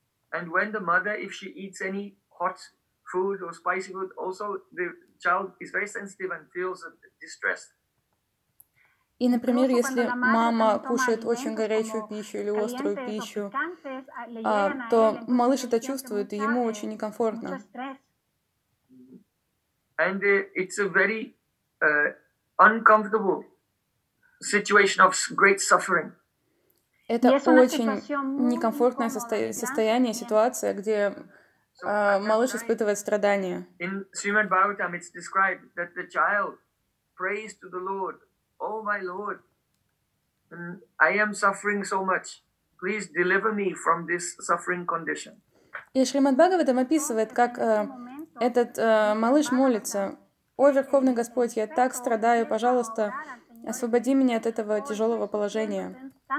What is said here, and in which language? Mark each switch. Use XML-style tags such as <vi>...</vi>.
<en>And when the mother, if she eats any hot food or spicy food, also the child is very sensitive and feels distressed.</en> <ru>И, например, если мама кушает очень горячую пищу или острую пищу, то малыш это чувствует, и ему очень некомфортно.</ru> <en>And it's a very uncomfortable situation of great suffering.</en> <ru>Это очень некомфортное состояние, ситуация, где малыш испытывает страдания.</ru> <en>In Srimad Bhagavatam it's described that the child prays to the Lord, "Oh my Lord, I am suffering so much. Please deliver me from this suffering condition."</en> <ru>И Шримад Бхагаватам описывает, как этот малыш молится: «О, Верховный Господь, я так страдаю, пожалуйста, освободи меня от этого тяжелого положения».</ru>